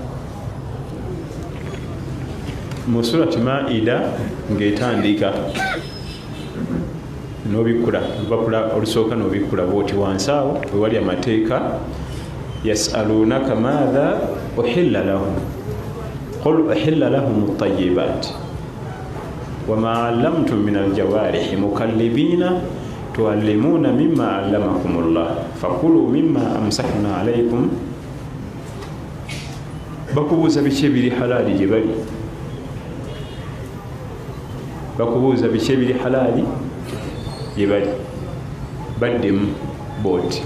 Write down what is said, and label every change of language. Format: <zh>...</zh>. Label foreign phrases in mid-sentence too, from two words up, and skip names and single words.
<lg>Mu surati Maida ng'etandika n'obikkula lupapula olusooka n'obikkula bw'oti wansi awo wewali amateeka</lg> <ar>يسألونك ماذا أحل لهم قل أحل لهم الطيبات وما علمتم من الجوارح مكلبين تعلمونهن مما علمكم الله فكلوا مما أمسكن عليكم.</ar> <lg>Bakubuuza biki ebiri halaali gye bali, bakubuuza biki ebiri halaali gye bali, baddemu booti.</lg>